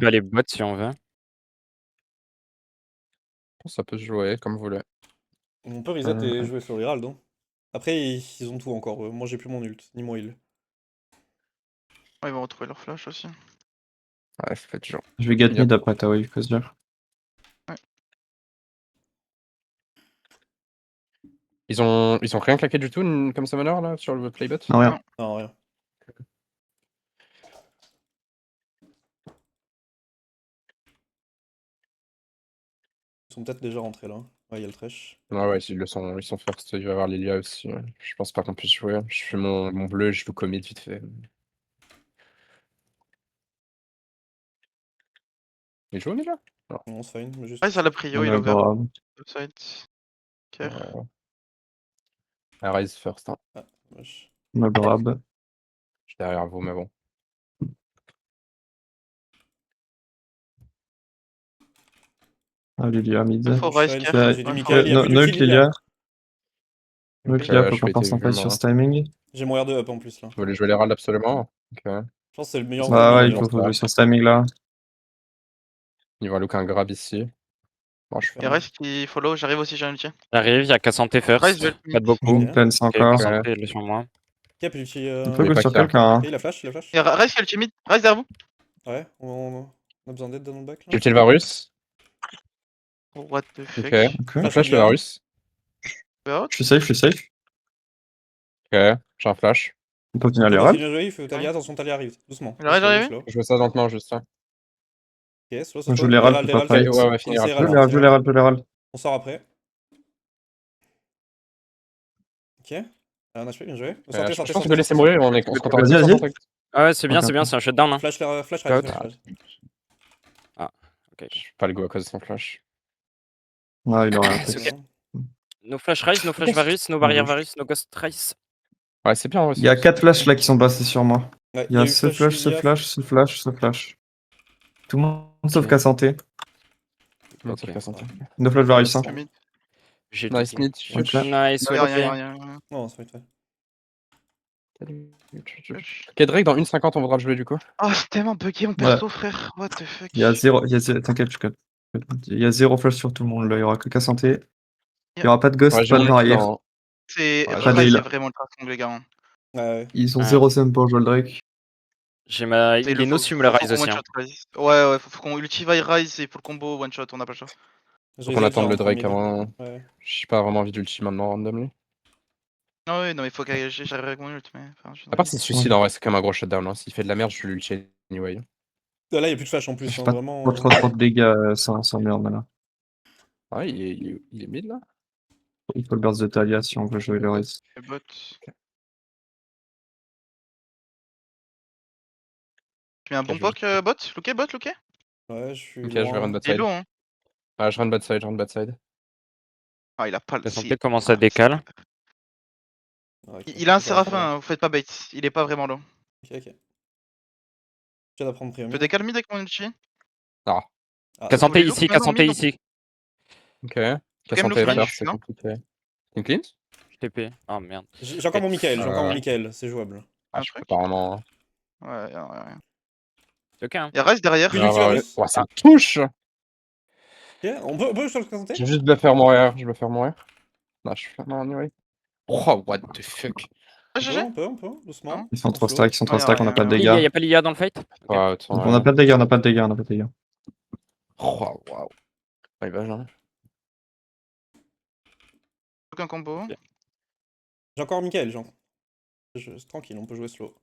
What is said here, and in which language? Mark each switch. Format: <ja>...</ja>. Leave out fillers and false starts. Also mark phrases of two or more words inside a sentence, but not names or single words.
<fr>peux aller bot si on veut. Ça peut se jouer comme vous voulez. On peut reset et jouer sur Herald. Hein. Après, ils ont tout encore. Moi, j'ai plus mon ult, ni mon heal. Ouais, ils vont retrouver leur flash aussi. Ouais, ça fait toujours. Je vais get Yep. mid après ta wave, faut se dire. Ils ont rien claqué du tout comme summoner là sur le playbot? Non, rien. Non, rien. Ils sont peut-être déjà rentrés là. Ouais, il y a le trash. Ouais, ils sont first, il va y avoir Lilia aussi. Je pense pas qu'on puisse jouer. Je fais mon bleu, je vous commit vite fait. Il joue déjà? Non, c'est fine, mais juste. Rise à la prio, On il a a ouvert. grave. Upside. Care. Rise first, hein. Ah, dommage. On a grab. Je suis derrière vous, mais bon. Ah, Lilia mid. Il faut Je Rise fine, care. j'ai du Ouais, Michael, il y a No plus d'ulti ult Lilia. Lilia.</fr> <en>No ult</en> <fr>Ok. Lilia, je faut suis pas été force en vu, fight moi. sur ce timing. J'ai mon R2 up en plus là. Vous voulez jouer l'Herald absolument? Ok. Je pense que c'est le meilleur Bah moment. ouais, il lance faut là. jouer sur ce timing là. Il va look un grab ici. Bon, je Fine. Et Rise qui follow, j'arrive aussi, j'ai un ulti. J'arrive, il y a Cassante Rise first. veut Pas de le beaucoup. Ok. Cleanse Ok, encore. Cassante, il est sur moi. Cap l'ulti. On peut Mais go pas sur qu'il y a. quelqu'un, hein. Ok, il a flash, il a flash. Et Rise qui a ultimate. Rise derrière vous. Ouais, on a besoin d'aide dans le back là. J'ai ulti le Varus.</fr> <en>Oh, what the</en> <fr>Ok.</fr> <en>fuck.</en> <fr>Ok. Un Flash flash le Lilia. Varus. Out. Je suis safe, je suis safe. Ok. J'ai un flash. On peut finir les Talia, rats. bien joué, il faut Talia, attention, Talia arrive. Doucement. Il arrive, Slow, j'arrive. slow. Je veux ça lentement juste. Hein. Ok, slow, On joue slow. les rats, Herald, faut pas Herald. fight. Ouais, finir. Finissez Joue Herald, les rats, finissez joue les Herald. rats, joue les rats. On sort après. Ok. Un HP, bien joué. Sortez, Je sortez, pense sortez. que laisser mourir, on se compte Vas-y, vas-y. Ah ouais, c'est bien, Ok, c'est bien, ok. c'est un shutdown. Hein. Flash, flash, Scout. flash, flash. Ah, ok. Je suis pas le go à cause de son flash. Ouais, il aurait un C'est truc. ok.</fr> <en>No flash Rise, no flash Varus, no barrière Varus, no ghost Rise.</en> <fr>Ouais, c'est bien. Il y a 4 flashs là qui sont passés sur moi. Ouais, Il y a eu ce flash, ce Lilia. flash, ce flash, ce flash. Tout le monde sauf Ok. qu'à santé. Sauf Ok. qu'à santé.</fr> <en>No flash Varus, hein.</en> <fr>Je mid. J'ai Nice tout. mid. Ok. Nice, Y'a rien, ok. rien. Non, c'est fine. Ok, Drake, dans 1,50, on voudra le jouer du coup. Oh, c'est tellement bugué mon perso, frère.</fr> <en>What the fuck.</en> <fr>Il y a 0, t'inquiète, je cut. Il y a 0 flash sur tout le monde là, il y aura que qu'à santé. Il y aura pas de ghost, Ouais, j'ai pas de mon barrière. dans- C'est Ouais, Rise, pas de c'est heal. vraiment le strong, les gars. Hein. Ouais. Ils ont Ouais. 0 sim pour jouer le Drake. J'ai ma. C'est Il est no sum le faut Rise qu'on aussi. Hein. one-shot Rise. Ouais, faut qu'on ultivate Rise et pour le combo one-shot, on a pas le choix. Faut qu'on attende le Drake avant. Ouais. J'ai pas vraiment envie d'ulti maintenant randomly. Ah ouais, non, mais faut que j'arrive avec mon ult, mais. Enfin, À part s'il se suicide, en vrai, c'est quand même un gros shutdown. Hein. S'il fait de la merde, je lui l'ulti anyway. Là, il y a plus de flash en Ça plus, fait hein, pas vraiment. trop de dégâts sans merde là. Ah, il est mid là. Il faut le burst de Talia si on veut jouer le Rise. Le bot. Tu mets un bon je- poke bot? Looké, bot, looké? Ouais, je suis Ok, je vais run loin. bot Il est side. low, hein. Ah, je run bot side, je run bot side. Ah, il a pas le. La si. santé commence à décaler. Ah, ok. Il a un Je vais rentrer, Séraphin, hein, vous faites pas bait. Il est pas vraiment low. Ok, ok. Je viens d'apprendre Je premium. peux décaler mid avec mon ulti? Ah, Ah, Cassante Vous voulez look ici, maintenant, Cassante mid, ici. ok. Quand Cassante même, look mid, FR, je suis c'est là. compliqué. Une clean? TP. Ah merde. j'ai encore mon Michael, j'ai encore mon Ouais. Michael, c'est jouable. Ah, Un je peux truc? pas vraiment. Ouais, y'a rien. C'est ok, hein. Y'a Rise derrière. J'ai Ah, l'ulti ouais. Varus. Ouais, ça touche! Ok, on peut sur le santé? Je vais juste le faire mourir. Je vais le faire mourir. Non, je fais. Non,</fr> <en>anyway. Oh, what the fuck.</en> <fr>Ah, On peut, GG? on peut, on peut, doucement. Hein Ils sont En 3 slow. stacks, Ouais, y'a on a pas de rien. Il y a dégâts. pas l'IA dans le fight. Ok. Ouais, attends, Donc on a pas de dégâts, on a pas de dégâts, on a pas de dégâts. Oh, waouh. Ouais, bah, genre. Aucun combo. J'ai encore Michael, c'est tranquille, on peut jouer slow.</fr>